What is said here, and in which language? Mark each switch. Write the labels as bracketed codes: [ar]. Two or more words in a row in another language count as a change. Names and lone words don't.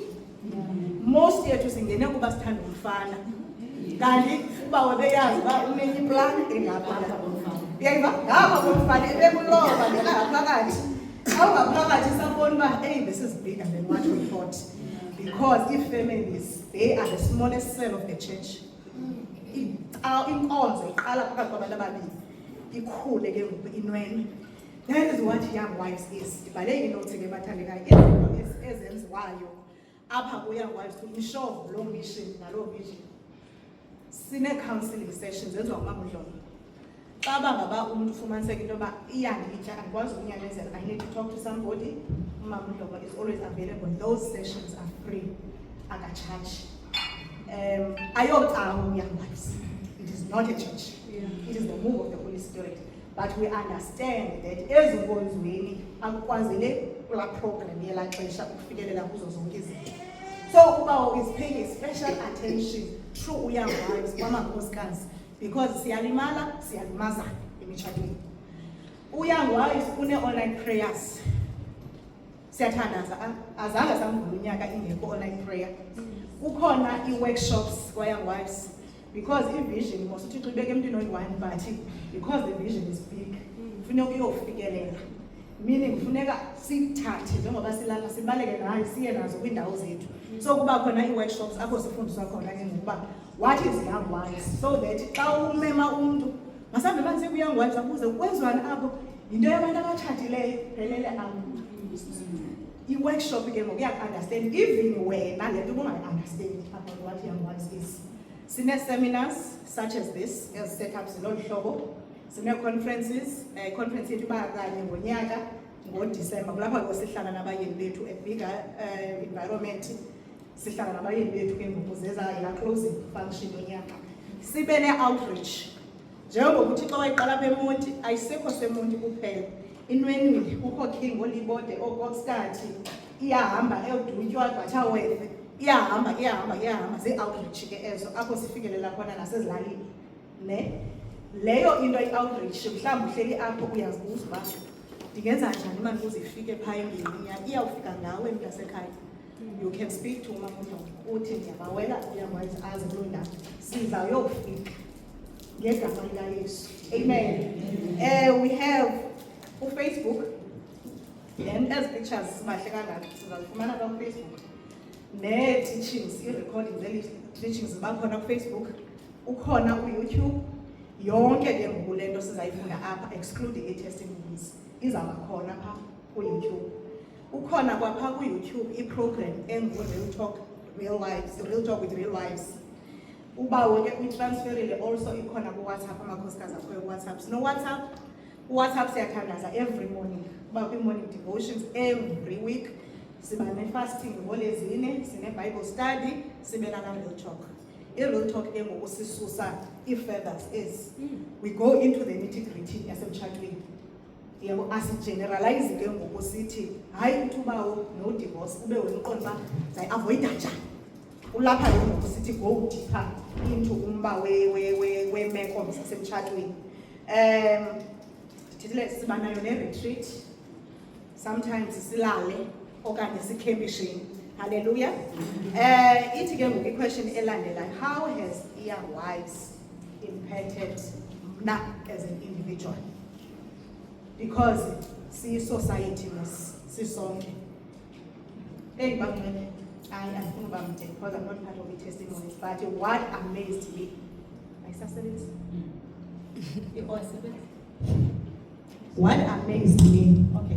[xh] Most yethu singene kuba sithanda umfana. Kanti uba webeyazi uba unenye iplan engapha. Uyayiva? Ngapha komfana ebekuloba ngaphakathi. Awungaphakathi sabona uba [en] hey, this is bigger than what we thought. Because if families, they are the smallest cell of the church. [xh] Inkonzo iqala phakathi kwabantu ababili. Ikhule ke ngoku inwele. [en] That is what young wives is. [xh] Ibhaleke inothi ke bathandekayo izinto ezenziwayo apha ku [en] young wives to ensure [xh] lo mission nalo vision. Sine [en] counseling sessions [xh] zenziwa nguMama uDlomo. Xa bangaba umuntu ufumaniseka into yoba iyanditya andikwazi ukunyamezela, [en] I need to talk to somebody, uMama uDlomo is always available. Those sessions are free, akacharge. Ayocawa young wives. It is not a church. It is the move of the Holy Spirit. But we understand that [xh] ezinkonzweni akukwazile kula program yela xesha ukufikelela kuzo zonke izinto. [en] So uba is paying a special attention through young wives kwamakhosikazi because [xh] siyalimala siyalimazana emitshatweni. [en] Young wives [xh] une-online prayers. Siyathandaza azange samvula unyaka ingekho [en] online prayer. [xh] Kukhona i-workshops kwa [en] young wives. [xh] Because i-vision mos uThixo ibeke emntwini oyi-one but because [en] the vision is big [xh] kufuneka uyofikelela, meaning kufuneka sithathe njengoba silapha sibaleke nayo siye nazo kwiindawo zethu. So kuba khona ii-workshops apho sifundiswa khona ke ngokuba [en] what is young wives, so that [xh] xa umema umntu masambe banise ku- [en] young wives [xh] akuze kwenziwani apho yinto yabantu abatshatileyo phelele apho. I-workshop ke ngoku uyaku-understand even wena le nto ubungayi-understand [en] about what young wives is. Sine seminars such as this, as setups in Olhlobo. [xh] Sine conferences, conference yethu iba kanye ngonyaka ngoDisemba. Kulapha kwesihlala nabayeni bethu [en] a bigger environment. [xh] Sihlala nabayeni bethu ke ngokuzeza ila closing function yonyaka. Sibe ne outreach. Njengokuthi xa wayiqala apha eMonti, ayisekho seMonti kuphela. Inwenwili kukho King Olibode oKokstadi iyahamba eUdutywa Butterworth iyahamba ze-outreach ke ezo apho sifikelela khona nasezilalini ne leyo into i-outreach mhlawumbi uhleli apho uyazibuza uba ndingenza njani manje ukuze ifike phaa endlini iyawufika ngawe mntasekhaya. [en] You can speak to [xh] uMamundo uthi ndiyabawela uyakwazi aze kuloo ndawo sizawuyofika ngegama likaYesu. Amen. [en] We have Facebook and as pictures [xh] sibahle kangaka sizazifumana kwa Facebook ne-teachings, i-recording teachings bakhona Facebook, ukhona ku-YouTube, yonke ke ngoku le nto sizayifunda apha excluding i-testimonies izawuba khona pha ku-YouTube. Ukhona kwapha ku-YouTube i-program engu-Real Talk Real Lives, Real Talk with Real Lives. Uba wonke uyitransferile also ikhona ku-WhatsApp, amakhosikazi akhoyo ku-WhatsApp. Sino WhatsApp siyathandaza [en] every morning, [xh] uba kwi- [en] morning devotions every week. [xh] Siba ne-fasting ngolezine, sine-Bible study, sibe nana-Real Talk. I-Real Talk ke ngoku sisusa ii-feathers ezi. [en] We go into the nitty-gritty yasemtshatweni. [xh] Yabo asigeneralize ke ngoku sithi hayi uthi ubawo no-divorce ube wena uqonda uba zayi-avoida njani. Ulapha ke ngoku sithi [en] go deeper into [xh] umba weemeko zasemtshatweni. Thithile siba nayo ne-retreat, sometimes silale okanye sikhembishini. Hallelujah. Ithi ke ngoku i-question elandelayo, [en] how has Young Wives impacted mna as an individual? [xh] Because siyi-society sisonke. Bangcwele, andifuna uba mde [en] because I'm not part of the testimonies, but what amazed me, what amazed me, okay.